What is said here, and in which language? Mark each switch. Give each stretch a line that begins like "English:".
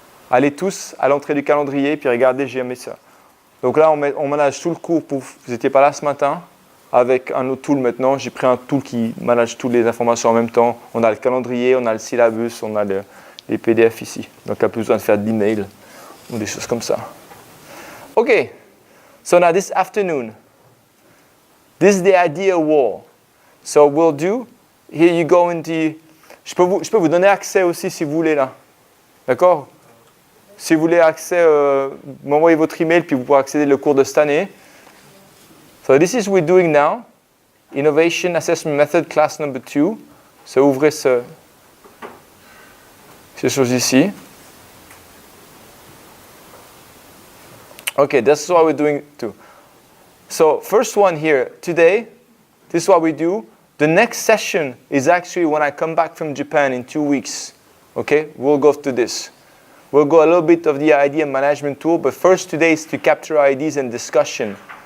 French: Allez tous à l'entrée du calendrier. Puis regardez, j'ai mis ça. Donc là, on manage tout le cours. Vous n'étiez pas là ce matin. Avec un autre tool maintenant, j'ai pris un tool qui manage toutes les informations en même temps. On a le calendrier, on a le syllabus, on a les PDF ici. Donc, il n'y a plus besoin de faire de l'email ou des choses comme ça. OK.
English: So now this afternoon, this is the idea wall. So we'll do, here you go into,
French: je peux vous donner accès aussi si vous voulez là. D'accord? Si vous voulez accès, m'envoyez votre email puis vous pourrez accéder au cours de cette année.
English: So this is what we're doing now. Innovation Assessment Method, class number 2.
French: So ouvrez ces choses ici.
English: Okay, this is what we're doing too. So first one here, today, this is what we do. The next session is actually when I come back from Japan in 2 weeks. Okay, we'll go through this. We'll go a little bit of the idea management tool, but first today is to capture ideas and discussion.